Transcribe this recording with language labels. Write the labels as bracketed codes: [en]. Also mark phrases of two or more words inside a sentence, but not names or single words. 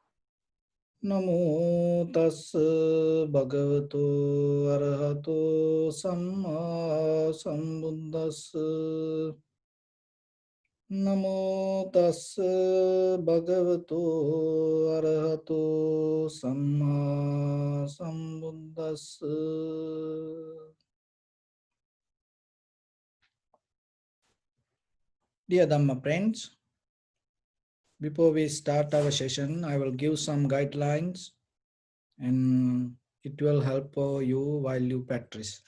[pi] Namo tassa bhagavato arahato samma sambuddhassa. Namo tassa bhagavato arahato samma sambuddhassa. [en] Dear Dhamma friends, before we start our session, I will give some guidelines and it will help you while you practice.